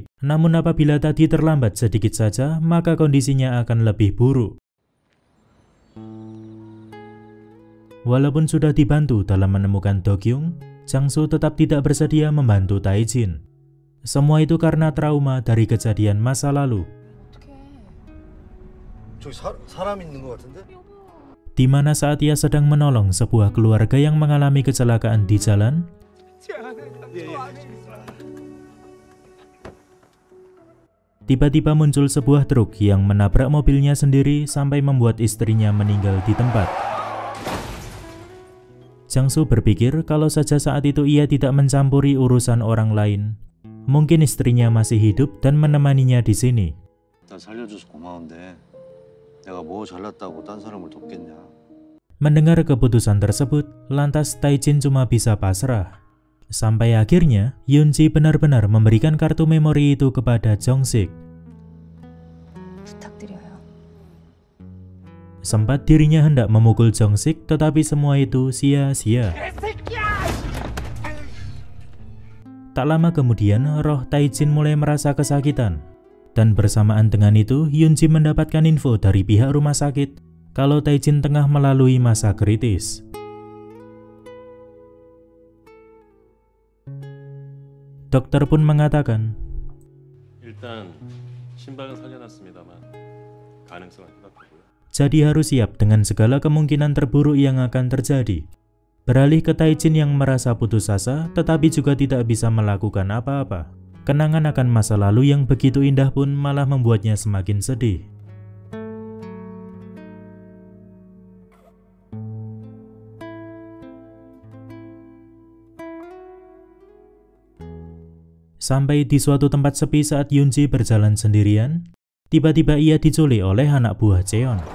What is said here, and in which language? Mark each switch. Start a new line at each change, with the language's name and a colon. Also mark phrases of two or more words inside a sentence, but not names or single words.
Indonesian: Namun apabila tadi terlambat sedikit saja, maka kondisinya akan lebih buruk. Walaupun sudah dibantu dalam menemukan Do-kyung, Jang-soo tetap tidak bersedia membantu Tae-jin. Semua itu karena trauma dari kejadian masa lalu.
Korean: 저기 사람 있는 것 같은데?
Indonesian: Di mana saat ia sedang menolong sebuah keluarga yang mengalami kecelakaan di jalan, tiba-tiba muncul sebuah truk yang menabrak mobilnya sendiri sampai membuat istrinya meninggal di tempat. Jang-soo berpikir kalau saja saat itu ia tidak mencampuri urusan orang lain, mungkin istrinya masih hidup dan menemaninya di sini.
Korean: 나 살려줘서 고마운데 내가 뭐 잘났다고 딴 사람을 돕겠냐?
Indonesian: Mendengar keputusan tersebut, lantas Tae-jin cuma bisa pasrah. Sampai akhirnya, Yoon-ji benar-benar memberikan kartu memori itu kepada Jong-sik.
Korean: 부탁드려요.
Indonesian: Sempat dirinya hendak memukul Jong-sik, tetapi semua itu sia-sia. Tak lama kemudian, roh Tae-jin mulai merasa kesakitan. Dan bersamaan dengan itu, Yoon-ji mendapatkan info dari pihak rumah sakit kalau Tae-jin tengah melalui masa kritis. Dokter pun mengatakan,
Korean: 일단 심박은 살려놨습니다만 가능성은 희박하고요.
Indonesian: jadi harus siap dengan segala kemungkinan terburuk yang akan terjadi. Beralih ke Tae-jin yang merasa putus asa, tetapi juga tidak bisa melakukan apa-apa. Kenangan akan masa lalu yang begitu indah pun malah membuatnya semakin sedih. Sampai di suatu tempat sepi saat Yoon-ji berjalan sendirian, tiba-tiba ia diculik oleh anak buah Cheon.